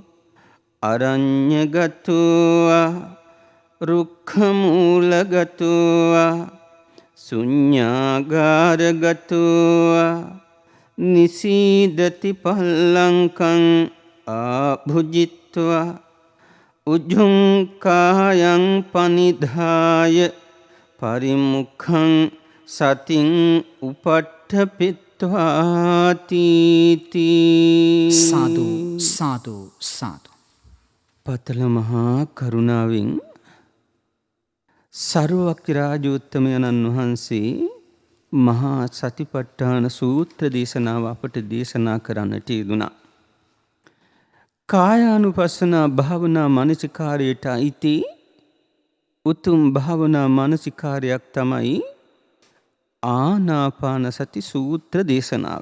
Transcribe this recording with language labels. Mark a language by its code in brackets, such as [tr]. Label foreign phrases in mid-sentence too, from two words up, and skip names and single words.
[pi] අරඤ්ඤගතෝ රුක්ඛමූලගතෝ ශුඤ්ඤාගාරගතෝ නිසීදති පල්ලංකං ආභුජිත්වා උජුං කායං පනිධාය පරිමුඛං සතින් උපට්ඨපිත්වාති සාදු සාදු සාදු [si] පතල මහා කරුණාවෙන් සර්වවක්‍රාජෝත්තමයන්න් වහන්සේ මහා සතිපට්ඨාන සූත්‍ර දේශනාව අපට දේශනා කරන්නට යෙදුණා. කායානුපස්සනා භාවනා මනසිකාරයට අයිති උතුම් භාවනා මනසිකාරයක් තමයි ආනාපාන සති සූත්‍ර දේශනාව.